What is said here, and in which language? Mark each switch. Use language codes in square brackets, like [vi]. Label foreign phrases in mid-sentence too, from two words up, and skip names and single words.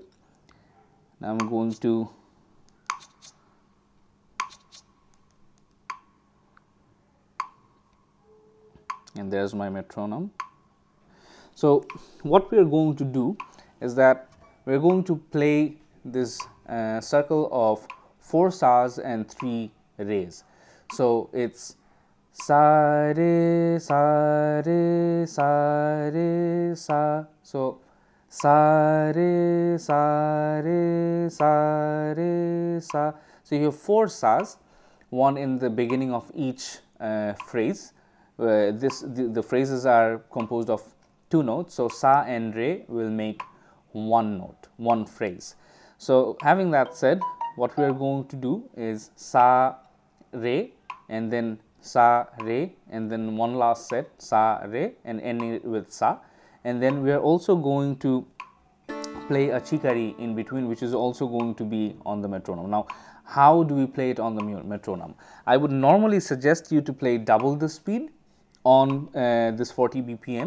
[en] Now I'm going to and there's my metronome. So what we are going to do is that we are going to play this circle of 4 sas and 3 res. So it's sa re sa re sa re sa. So sa re sa re sa re sa. So you have 4 sas, one in the beginning of each phrase. The phrases are composed of 2 notes. So sa and re will make one note, one phrase. So having that said, what we are going to do is sa re, and then sa re, and then one last set sa re, and ending it with sa. And then we are also going to play a chikari in between, which is also going to be on the metronome. Now, how do we play it on the metronome? I would normally suggest you to play double the speed on this 40 BPM.